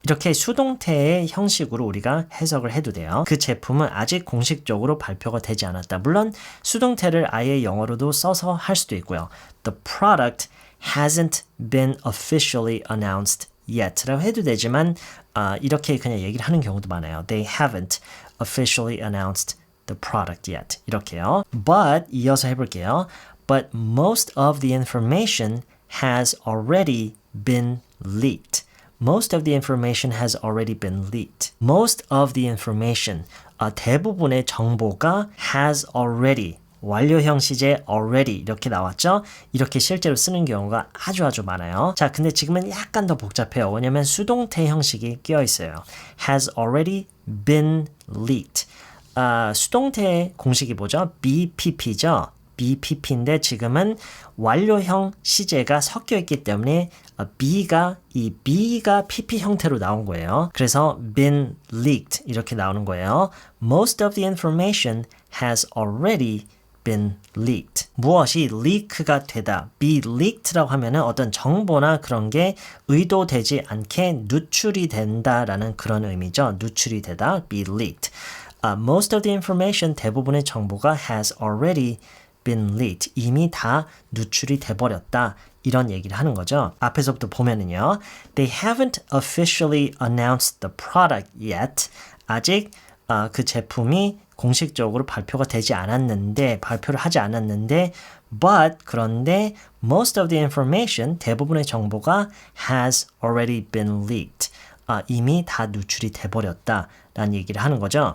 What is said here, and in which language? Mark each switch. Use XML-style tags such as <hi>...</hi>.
<ko>이렇게 수동태의 형식으로 우리가 해석을 해도 돼요. 그 제품은 아직 공식적으로 발표가 되지 않았다. 물론 수동태를 아예 영어로도 써서 할 수도 있고요.</ko> <en>The product hasn't been officially announced yet</en> <ko>라고 해도 되지만 이렇게 그냥 얘기를 하는 경우도 많아요.</ko> <en>They haven't officially announced the product yet.</en> <ko>이렇게요. But 이어서 해볼게요.</ko> <en>But most of the information has already been leaked. most of the information has already been leaked. Most of the information,</en> <ko>대부분의 정보가</ko> <en>has already, 완료형 시제 already</en> <ko>이렇게 나왔죠? 이렇게 실제로 쓰는 경우가 아주 많아요. 자, 근데 지금은 약간 더 복잡해요. 왜냐면 수동태 형식이 끼어 있어요.</ko> <en>has already been leaked.</en> <ko>수동태 공식이 뭐죠? BPP죠? BPP인데 지금은 완료형 시제가 섞여 있기 때문에 B가 PP 형태로 나온 거예요. 그래서 been leaked 이렇게 나오는 거예요.</ko> <en>Most of the information has already been leaked.</en> <ko>무엇이 leak가 되다. be leaked라고 하면은 어떤 정보나 그런 게 의도되지 않게 누출이 된다라는 그런 의미죠. 누출이 되다. be leaked.</ko> <en>Most of the information,</en> <ko>대부분의 정보가</ko> <en>has already been leaked.</en> <ko>이미 다 누출이 돼버렸다. 이런 얘기를 하는 거죠. 앞에서부터 보면은요.</ko> <en>They haven't officially announced the product yet.</en> <ko>아직 그 제품이 공식적으로 발표가 되지 않았는데, 발표를 하지 않았는데, but 그런데</ko> <en>most of the information,</en> <ko>대부분의 정보가</ko> <en>has already been leaked.</en> <ko>이미 다 누출이 돼버렸다 라는 얘기를 하는 거죠.</ko>